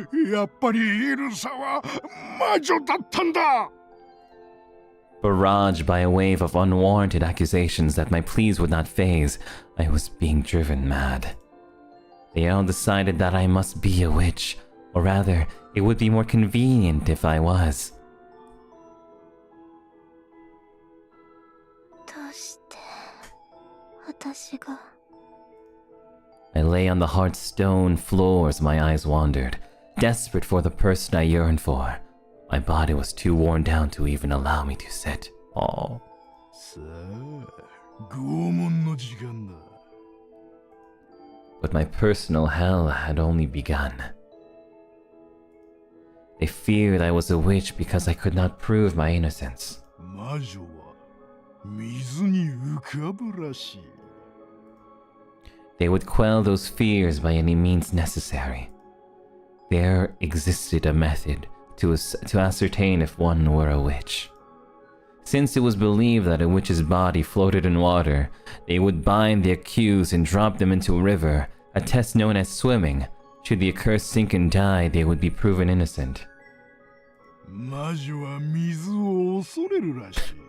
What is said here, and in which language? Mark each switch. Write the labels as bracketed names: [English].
[Japanese] やっぱりイルサは魔女だったんだ。 [English] Barraged by a wave of unwarranted accusations that my pleas would not faze, I was being driven mad. They all decided that I must be a witch, or rather, it would be more convenient if I was. [Japanese] どうして私が [English] I lay on the hard stone floor as my eyes wandered, desperate for the person I yearned for. My body was too worn down to even allow me to sit. Oh. [Japanese] さあ、拷問の時間だ。 [English] But my personal hell had only begun. They feared I was a witch because I could not prove my innocence. [Japanese] 魔女は水に浮かぶらしい。 [English] They would quell those fears by any means necessary. There existed a method to ascertain if one were a witch. Since it was believed that a witch's body floated in water, they would bind the accused and drop them into a river, a test known as swimming. Should the accursed sink and die, they would be proven innocent. [Japanese] 魔女は水を恐れるらしい。